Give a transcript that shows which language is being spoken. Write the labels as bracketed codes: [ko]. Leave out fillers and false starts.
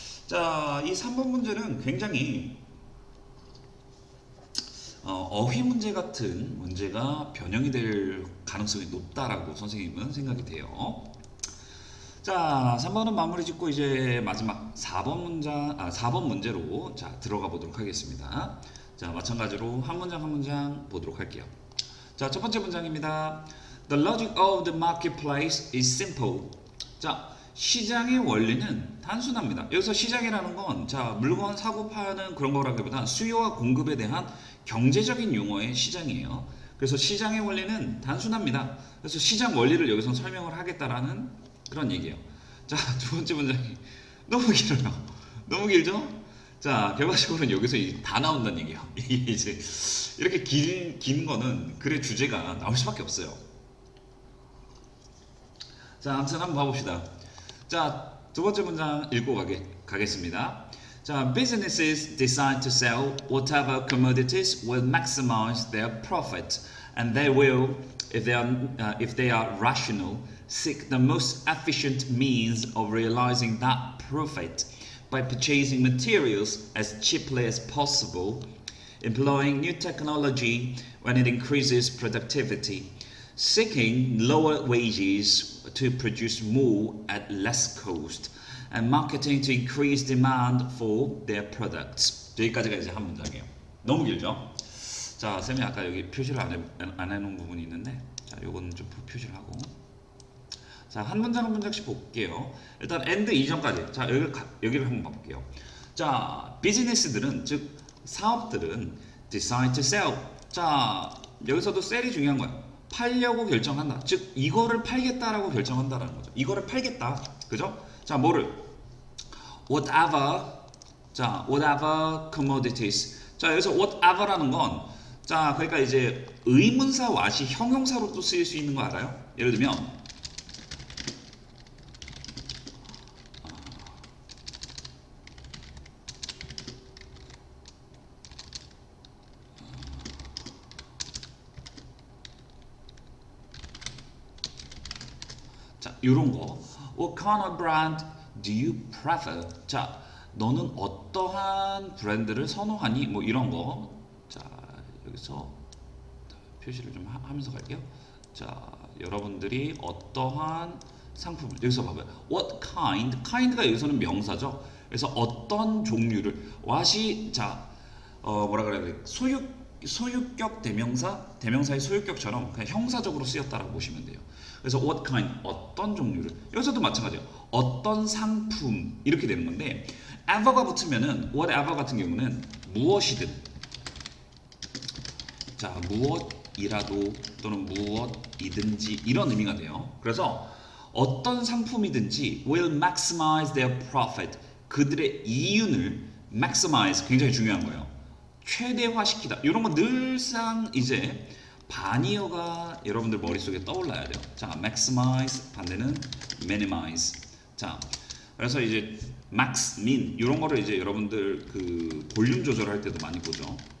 [ko] 이 3번 문제는 굉장히 어휘 문제 같은 문제가 변형이 될 가능성이 높다라고 선생님은 생각이 돼요. 3번은 마무리 짓고 이제 마지막 4번 문제로 들어가 보도록 하겠습니다. 마찬가지로 한 문장 한 문장 보도록 할게요. 첫 번째 문장입니다. [en] The logic of the marketplace is simple. [ko] 시장의 원리는 단순합니다. 여기서 시장이라는 건 자, 물건 사고 파는 그런 거라기보다 수요와 공급에 대한 경제적인 용어의 시장이에요. 그래서 시장의 원리는 단순합니다. 그래서 시장 원리를 여기서 설명을 하겠다라는 그런 얘기예요. 자, 두 번째 문장이 너무 길어요. 너무 길죠? 자, 결과적으로는 여기서 다 나온다는 얘기예요. 이게 이제 이렇게 긴 거는 글의 주제가 나올 수밖에 없어요. 자, 아무튼 한번 봐봅시다. 자, 두 번째 문장 읽고 가겠습니다. [en] 자, businesses decide to sell whatever commodities will maximize their profit, and they will, if they are rational, seek the most efficient means of realizing that profit by purchasing materials as cheaply as possible, employing new technology when it increases productivity, seeking lower wages to produce more at less cost, and marketing to increase demand for their products. [ko] 여기까지가 이제 한 문장이에요. 너무 길죠? 자, 쌤이 아까 여기 표시를 안 해놓은 부분이 있는데, 자, 요거는 좀 표시를 하고. 자, 한 문장 한 문장씩 볼게요. 일단 and 이전까지. 자, 여기를 한번 봐볼게요. 자, 비즈니스들은, 즉 사업들은 [en] decide to sell. [ko] 자, 여기서도 sell이 중요한 거예요. 팔려고 결정한다. 즉 이거를 팔겠다라고 결정한다라는 거죠. 이거를 팔겠다. 그죠? 자, 뭐를? whatever. 자, whatever commodities. 자, 여기서 whatever라는 건 자, 그러니까 이제 의문사 what이 형용사로도 쓰일 수 있는 거 알아요? 예를 들면 자, 요런 거. [en] What kind of brand do you prefer? [ko] 자, 너는 어떠한 브랜드를 선호하니? 뭐 이런 거. 자, 여기서 표시를 좀 하면서 갈게요. 자, 여러분들이 어떠한 상품을 여기서 봐봐요. [en] What kind? [ko] kind가 여기서는 명사죠. 그래서 어떤 종류를 what이 자, 뭐라 그래야 돼? 소유격 대명사의 소유격처럼 그냥 형사적으로 쓰였다라고 보시면 돼요. 그래서 what kind, 어떤 종류를. 여기서도 마찬가지예요. 어떤 상품 이렇게 되는 건데 ever가 붙으면은 whatever 같은 경우는 무엇이든 자, 무엇이라도 또는 무엇이든지 이런 의미가 돼요. 그래서 어떤 상품이든지 [en] will maximize their profit. [ko] 그들의 이윤을 maximize 굉장히 중요한 거예요. 최대화시키다. 이런 거 늘상 이제 반이어가 여러분들 머릿속에 떠올라야 돼요. 자, maximize 반대는 minimize. 자, 그래서 이제 max, min 이런 거를 이제 여러분들 그 볼륨 조절할 때도 많이 보죠.